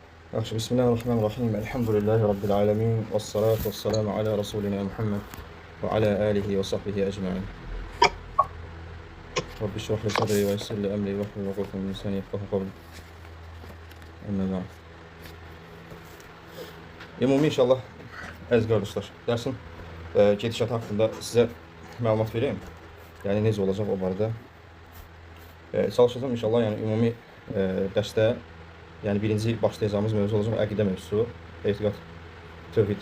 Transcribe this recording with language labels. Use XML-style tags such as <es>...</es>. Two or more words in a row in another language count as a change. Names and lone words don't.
<ar>Yaxşı, بسم الله الرحمن الرحيم. الحمد لله رب العالمين. والصلاة والسلام على رسولنا محمد وعلى آله وصحبه أجمعين. رب اشرح لي صدري ويسر لي أمري واحلل عقدة من لساني يفقهوا قولي. أما بعد.</ar> <az>Ümumi inşallah əziz qardaşlar, dərsin gedişatı haqqında sizə məlumat vereyim. Yəni necə olacaq o barədə. Çalışacağım inşallah, yəni ümumi dərsdə yəni birinci başlayacağımız mövzu olacaq əqidə mövzusu, etiqad, tövhid.</az>